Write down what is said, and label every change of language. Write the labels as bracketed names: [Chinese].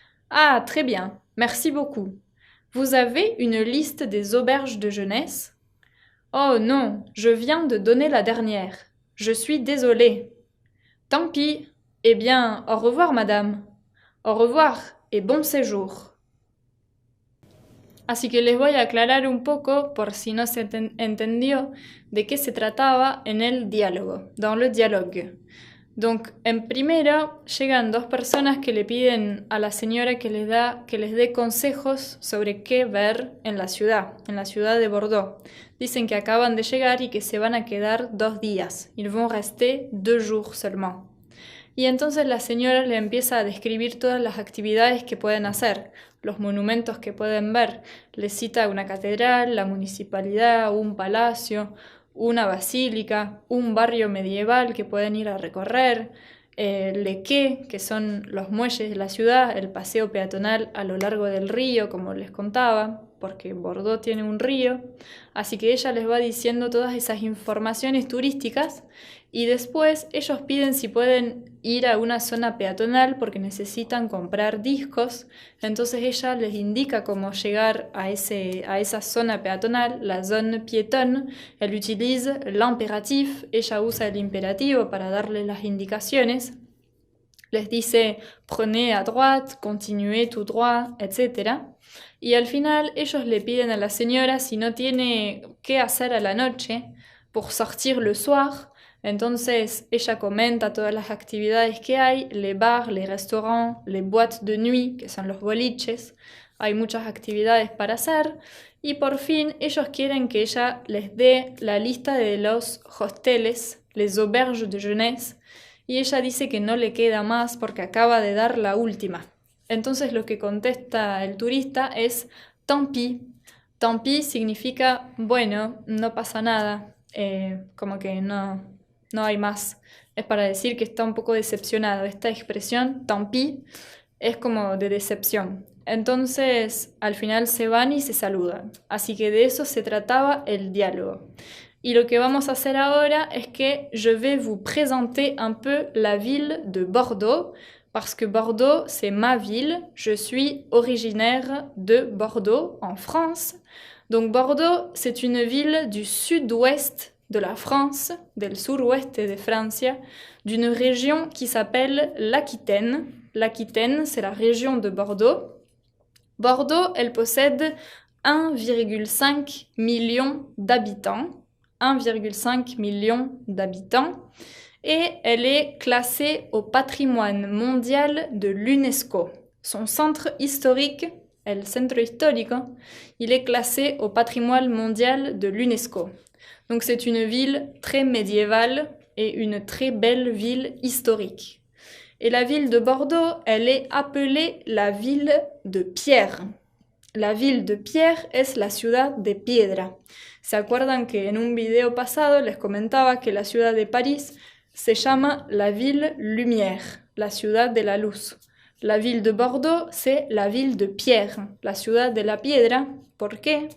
[French] Ah, très bien, merci beaucoup. Vous avez une liste des auberges de jeunesse? Oh non, je viens de donner la dernière. Je suis désolée. Tant pis. Eh bien, au revoir madame. Au revoir et bon séjour. [Spanish] Así que les voy a aclarar un poco, por si no se entendió, de qué se trataba en el diálogo, [French] dans le dialogue. [Spanish] Donc, en primero, llegan 2 personas que le piden a la señora que les dé consejos sobre qué ver en la ciudad de Bordeaux. Dicen que acaban de llegar y que se van a quedar 2 días. [French] Ils vont rester 2 jours seulement. [Spanish] Y entonces la señora le empieza a describir todas las actividades que pueden hacer, los monumentos que pueden ver. Les cita una catedral, la municipalidad, un palacio, una basílica, un barrio medieval que pueden ir a recorrer, [French] les quais, [Spanish] que son los muelles de la ciudad, el paseo peatonal a lo largo del río, como les contaba, porque Bordeaux tiene un río. Así que ella les va diciendo todas esas informaciones turísticas y después ellos piden si pueden ir a una zona peatonal porque necesitan comprar discos. Entonces ella les indica cómo llegar a esa zona peatonal, [French] la zone piétonne. Elle utilise l'impératif, [Spanish] ella usa el imperativo para darles las indicaciones. Les dice [French] prenez à droite, continuez tout droit, [Spanish] etc. Y al final ellos le piden a la señora si no tiene qué hacer a la noche [French] pour sortir le soir. [Spanish] Entonces ella comenta todas las actividades que hay, [French] les bars, les restaurants, les boîtes de nuit, [Spanish] que son los boliches. hay muchas actividades para hacer y por fin ellos quieren que ella les dé la lista de los hosteles, [French] les auberges de jeunesse, [Spanish] y ella dice que no le queda más porque acaba de dar la última. Entonces lo que contesta el turista es [French] tant pis. Tant pis [Spanish] significa, bueno, no pasa nada, como que no hay más. Es para decir que está un poco decepcionado. Esta expresión, [French] tant pis, [Spanish] es como de decepción. Entonces, al final se van y se saludan. Así que de eso se trataba el diálogo. Y lo que vamos a hacer ahora es que [French] je vais vous présenter un peu la ville de Bordeaux, parce que Bordeaux, c'est ma ville. Je suis originaire de Bordeaux, en France. Donc Bordeaux, c'est une ville du sud-ouest de la France, [Spanish] del suroeste de Francia, [French] d'une région qui s'appelle l'Aquitaine. L'Aquitaine, c'est la région de Bordeaux. Bordeaux, elle possède 1,5 million d'habitants. 1,5 million d'habitants. Et elle est classée au patrimoine mondial de l'UNESCO. Son centre historique, [Spanish] el centro histórico, [French] il est classé au patrimoine mondial de l'UNESCO. Donc c'est une ville très médiévale et une très belle ville historique. Et la ville de Bordeaux, elle est appelée la ville de pierre. La ville de pierre [Spanish] es la ciudad de piedra. ¿Se acuerdan que en un video pasado les comentaba que la ciudad de París se llama [French] la ville lumière, [Spanish] la ciudad de la luz? [French] La ville de Bordeaux, c'est la ville de pierre, [Spanish] la ciudad de la piedra. ¿Por qué?